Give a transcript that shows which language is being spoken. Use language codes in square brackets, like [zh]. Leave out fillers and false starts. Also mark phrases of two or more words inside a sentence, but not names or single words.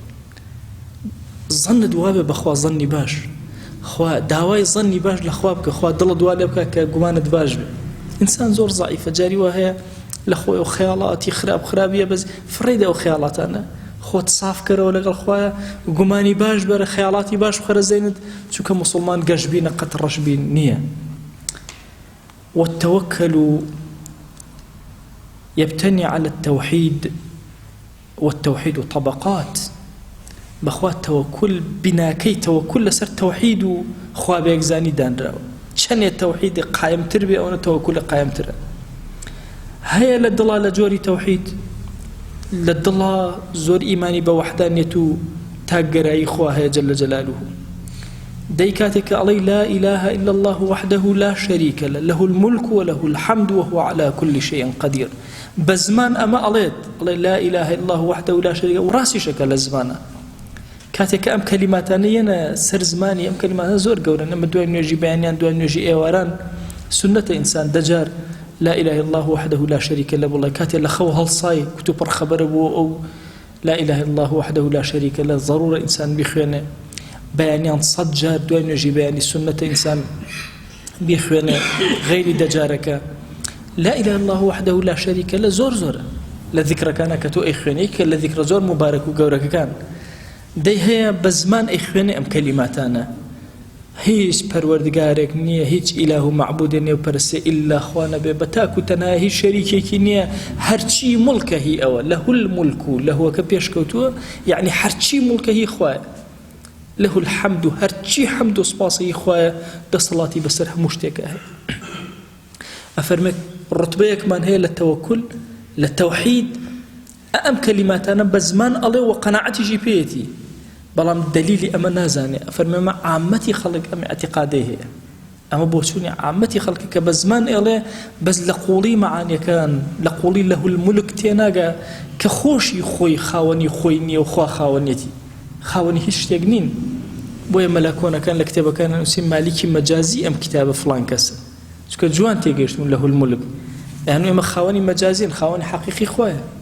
[ckb] ظنت وابێ بەخوا ظنی باش خوا داوای ظنی باش لە خوا بکە خوا دڵت وا لێ بکە کە گومانت باش بێ ئینسان زۆر زەعیفە جاری وا هەیە لە خۆی و خەیاڵاتی خراپیە بەس فڕێدە ئەو خەیاڵاتانە خۆت صاف کەرەوە لەگەڵ خوایە گومانی باش بەرە خەیاڵاتی باش بخەرە زەینت چونکە موسڵمان گەشبینە قەت ڕەشبین نییە والتوكل [ar] يبتني على التوحيد والتوحيد طبقات [ckb] بەخوا تەوەکل بیناکەی تەوەکل لەسەر تەوحید و خوا بێگزانی دانراوە چەندێ تەوحید قایمتر بێ ئەوە تەوەکل قایمترە هەیە لە دڵا لە جۆری تەوحید لە دڵا زۆر ئیمانی بە وەحدانیەت و تاکگەرایی خوا هەیە [ar] جەل جەلالوه [ckb] دەی کاتێک کە ئەڵێی [ar] لا إله إلا الله وحده لا شريك له الملك وله الحمد وهو على كل شيء قدير بزمان أما [ckb] أڵێ [ar] لا إله إلا الله وحده لا شريك له [ckb] وراسیشەکە لە زمانە کاتێک ئەم کەلیماتانەیەنە سەر زمانی ئەم کەلیماتانە زۆر گەورە نەمە دوای نوێژی بەیانیان دوای نوێژی ئێواران سنەتە ئینسان دەجار [ar] لا إله إلا الله وحده لا شريك له [ckb] بڵێ کاتێ لە خەو هەڵسای کتوب پڕخەبەرە بووە ئەو [ar] لا إله إلا الله وحده لا شريك له [ckb] ضرورە ئینسان بیخوێنێ بەیانیان 100 جار دوای نوێژی بەیانی سنەتە ئینسان بیخوێنێ غەیری دەجارەکە [ar] لا إله إلا الله وحده لا شريك له [ckb] زۆر زۆرە لە ذیکرەکانە کە تۆ ئەیخوێنی کە لە ذیکرە زۆر مبارەک و گەورەکەکان دەی هەیە بە زمان ئەیخوێنێ ئەم کەلیماتانە هیچ پەروەردگارێک نییە هیچ ئیلاه و معبودێ نێو پەرسێ ئیلا خوا نەبێ بە تاک و تەنها هیچ شەریکێکی نییە هەرچی مڵکە هی ئەوە [ar] لەهو الملک [ckb] و لەهوەکە پێشکەوتووە یعنی هەرچی مڵکە هی خوایە [ar] له الحمد [ckb] هەرچی حەمد و سپاسی هی خوایە دەسەڵاتی بەسەر هەموو شتێکە هەیە ئەفەرمێت ڕوتبەیەکمان هەیە لە تەوەکل لە تەوحید ئەم کەلیماتانە بە زمان ئەڵێ و قەناعەتیشی پێیەتی بەڵام دلیلی ئەمە نازانێ ئەفەرمێمە عامەتی خەڵک ئەم ئەتیقادەی هەیە ئەمە بۆ چوونی عامەتی خەڵکی کە بە زمان ئێڵێ بەس لە قوڵی مەعانیەکان لە قوڵی [ar] لەهو المولک [ckb] تێناگە کە خۆشی خۆی خاوەنی خۆی نییە و خوا خاوەنیەتی خاوەنی هیچ شتێک نین بۆیە مەلاکۆنەکان لە کتێبەکان نووسی مالیکی مەجازی ئەم کتابە فڵان کەسە چونکە جوان تێگەیشتون [ar] لەهو المولک [ckb] یعنی ئێمە خاوەنی مەجازین خاوەنی حەقیقی خۆیە